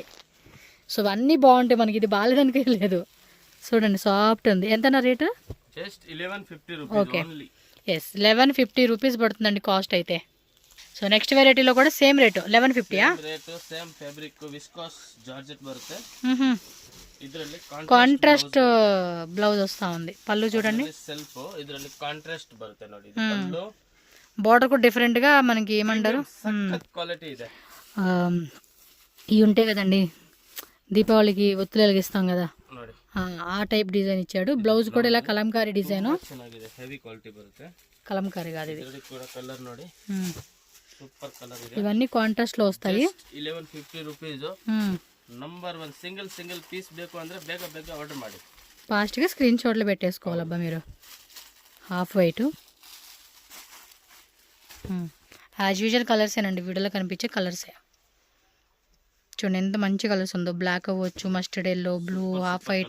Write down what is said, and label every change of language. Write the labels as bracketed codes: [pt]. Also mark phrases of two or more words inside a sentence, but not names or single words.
[te] సో అన్నీ బాగుంటాయి మనకి, ఇది బాగాలేదనికే లేదు. చూడండి సాఫ్ట్ ఉంది. ఎంత రేటు? [en] just 1150 rupees only. yes 1150 rupees [te] పడుతుందండి కాస్ట్ అయితే. సో [en] next varietylo [te] కూడా [en] same rate [te] 1150. [en] rate same fabric viscose georgette [te] బರುತ್ತೆ. [kn] ಇದರಲ್ಲಿ ಕಾಂಟ್ರಾಸ್ಟ್ ಬ್ಲೌಸ್ [te] వస్తా ఉంది. పళ్ళు చూడండి సెల్ఫ్, ಇದರಲ್ಲಿ కాంట్రాస్ట్ [kn] ಬರುತ್ತೆ ನೋಡಿ. [te] ఇది పళ్ళు, బోర్డర్ కూడా డిఫరెంట్ గా మనకి ఏమంటారు [kn] క్వాలిటీ ಇದೆ. [te] ఇవి ఉంటాయి కదండి దీపావళికి ఒత్తులు వెలిగిస్తాం కదా, [kn] ನೋಡಿ [te] ఆ [en] type design [te] ఇచ్చాడు. బ్లౌజ్ కూడా ఇలా కలంకారీ డిజైన్, [kn] ಚೆನ್ನಾಗಿದೆ. [en] heavy quality [kn] ಬರುತ್ತೆ. [te] కలంకారీ కాదు ఇది. [kn] ಇದರಲ್ಲಿ ಕೂಡ ಕಲರ್ ನೋಡಿ, [en] super colour [kn] ಇದೆ. [te] ఇవన్నీ కాంట్రాస్ట్ లో వస్తాయి. 1150 రూపీస్. నంబర్ 1 [en] single piece [kn] ಬೇಕು ಅಂದ್ರೆ ಬೇಗ ఆర్డర్ ಮಾಡಿ. [te] ఫాస్ట్గా [en] screenshots [te] పెట్టేసుకోవాలబ్బా మీరు. [en] half white as usual [te] కలర్సేనండి, వీడియోలో కనిపించే కలర్సే. చూడండి ఎంత మంచి కలర్స్ ఉందో. బ్లాక్ అవ్వచ్చు, [en] mustard yellow, [te] బ్లూ, [en] half white.